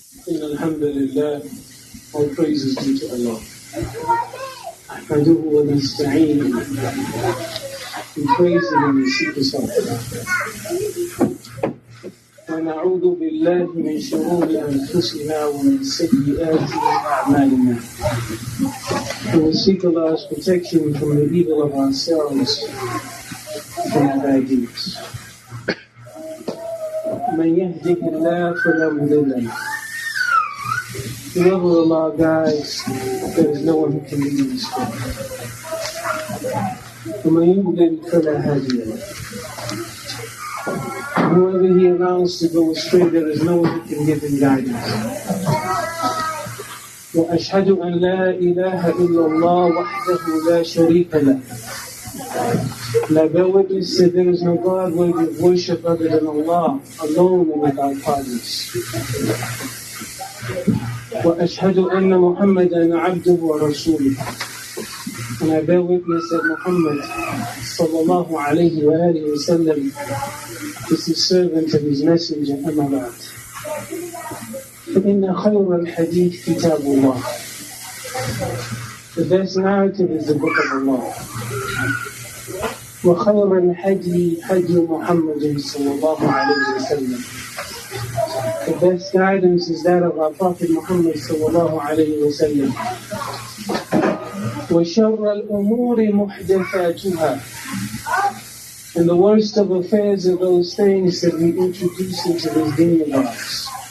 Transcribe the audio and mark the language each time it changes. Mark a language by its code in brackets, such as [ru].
[ar] إن الحمد لله [en] all praises due to Allah. [ar] نحمده ونستعينه. [en] We praise Him and we seek His help. [ar] ونعوذ بالله من شرور أنفسنا ومن سيئات أعمالنا. [en] And we seek Allah's protection from the evil of ourselves and our bad deeds. [ar] من يهده الله فلا مضل له. [en] Whoever Allah guides, there is no one who can lead him astray. [ar] ومن يضلل فلا هادي له. [en] Whoever He allows to go astray, there is no one who can give him guidance. [ar] وأشهد أن لا إله إلا الله وحده لا شريك له. [en] And I bear witness that there is no God worthy of worship other than Allah, alone and without partners. [ar] وأشهد أن محمدا عبده ورسوله. [en] And I bear witness that Muhammad sallallahu alayhi wa alihi wa sallam is His servant and His messenger. [ar] أما بعد. فإن خير الحديث كتاب الله. [en] The best narrative is the book of Allah. [ar] وخير الهدي هدي محمد صلى الله عليه وسلم. [en] The best guidance is that of our Prophet Muhammad [ar] صلى الله عليه وسلم. وشر الأمور محدثاتها. [en] And the worst of affairs are those things that we introduce into this deen of ours.